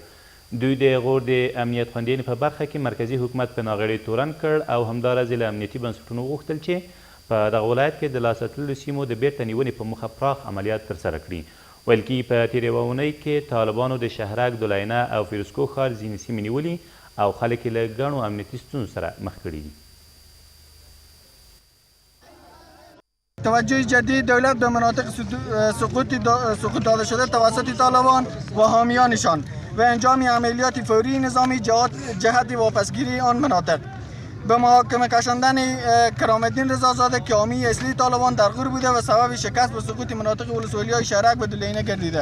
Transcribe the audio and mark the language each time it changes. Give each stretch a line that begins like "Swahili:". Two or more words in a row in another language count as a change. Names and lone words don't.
Pashto: دوی د غور د امنیت خوندیانې په برخه کې مرکزي حکومت په ناغړې تورن کړ او همداراز یې له امنیتي بنسټونو وغوښتل چې په دغه ولایت کې د لاسته تللو سیمو د بیرته نیونې په موخه پراخ عملیات ترسره کړي. ویل کېږي په تېرې یوه اونۍ کې طالبانو د شهرک، دولینه او فیروزکوه ښار ځینې سیمې نیولي او خلک یې له ګڼو امنیتي ستونزو سره مخ کړي دي.
Persian: توجه جدید دولت به مناطق سقوط داده شده توسط طالبان و حامیانشان و انجام عملیات فوری نظامی جهت واپسگیری آن مناطق. به محاکمه کشاندن کرامالدین رضازاده که حامی اصلی طالبان در غور بوده و سبب شکست و سقوط مناطق ولسوالی‌های شهرک و دولینه گردیده.